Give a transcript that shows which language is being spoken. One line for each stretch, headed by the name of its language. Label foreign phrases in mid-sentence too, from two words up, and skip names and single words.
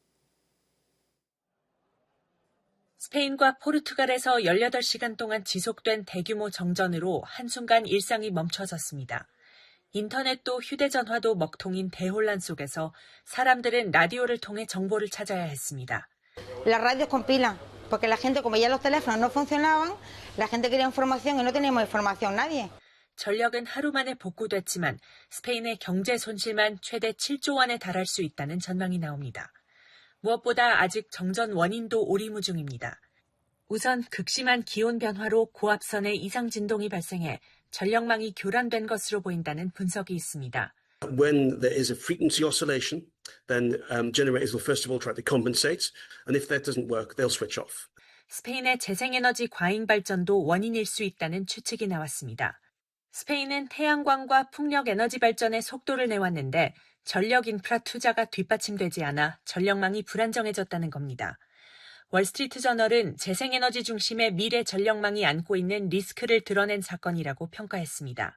Korean: 스페인과 포르투갈에서 18시간 동안 지속된 대규모 정전으로 한순간 일상이 멈춰졌습니다. 인터넷도 휴대전화도 먹통인 대혼란 속에서 사람들은 라디오를 통해 정보를 찾아야 했습니다.
Spanish: Las radios compilan, porque la gente, como ya los teléfonos no funcionaban, la gente quería información y no teníamos información nadie.
Korean: 전력은 하루 만에 복구됐지만 스페인의 경제 손실만 최대 7조 원에 달할 수 있다는 전망이 나옵니다. 무엇보다 아직 정전 원인도 오리무중입니다. 우선 극심한 기온 변화로 고압선의 이상 진동이 발생해 전력망이 교란된 것으로 보인다는 분석이 있습니다.
English: When there is a frequency oscillation, then generators will first of all try to compensate, and if that doesn't work, they'll switch off.
Korean: 스페인의 재생에너지 과잉 발전도 원인일 수 있다는 추측이 나왔습니다. 스페인은 태양광과 풍력 에너지 발전에 속도를 내왔는데 전력 인프라 투자가 뒷받침되지 않아 전력망이 불안정해졌다는 겁니다. 월스트리트 저널은 재생에너지 중심의 미래 전력망이 안고 있는 리스크를 드러낸 사건이라고 평가했습니다.